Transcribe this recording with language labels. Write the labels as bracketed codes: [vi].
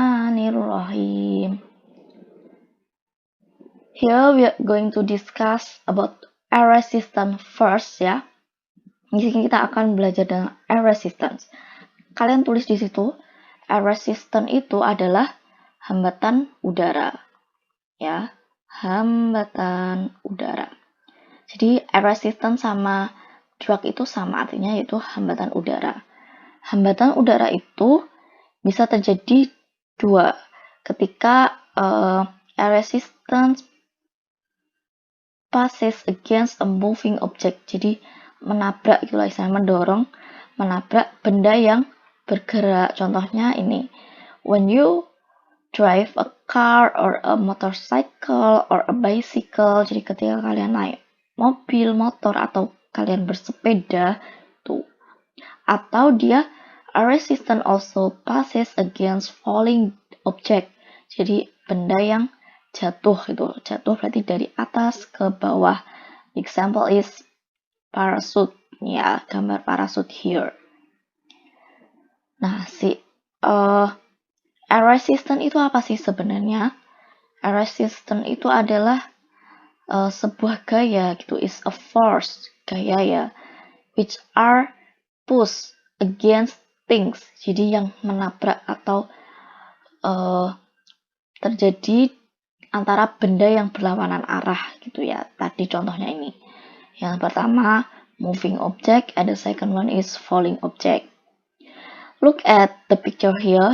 [ar] Bismillahirrahmanirrahim. [en] Here we are going to discuss about air resistance first ya. [id] Di sini kita akan belajar tentang air resistance. Kalian tulis di situ, air resistance itu adalah hambatan udara. Ya, hambatan udara. Jadi air resistance sama drag itu sama artinya, yaitu hambatan udara. Hambatan udara itu bisa terjadi dua, ketika air resistance [en] passes against a moving object. [id] Jadi menabrak, itulah istilahnya mendorong, menabrak benda yang bergerak. Contohnya ini, [en] when you drive a car or a motorcycle or a bicycle. [id] Jadi ketika kalian naik mobil, motor, atau kalian bersepeda tuh. Atau dia [en] a resistance also passes against falling object. [id] Jadi benda yang jatuh gitu. Jatuh berarti dari atas ke bawah. [en] Example is parachute. [id] Ya, gambar [en] parachute here. [id] Nah, air resistance itu apa sih sebenarnya? [en] Air resistance [id] itu adalah sebuah gaya gitu, [en] is a force, [id] gaya ya, [en] which are push against things. [id] Jadi yang menabrak atau terjadi antara benda yang berlawanan arah gitu ya. Tadi contohnya ini. Yang pertama [en] moving object, and the second one is falling object. Look at the picture here.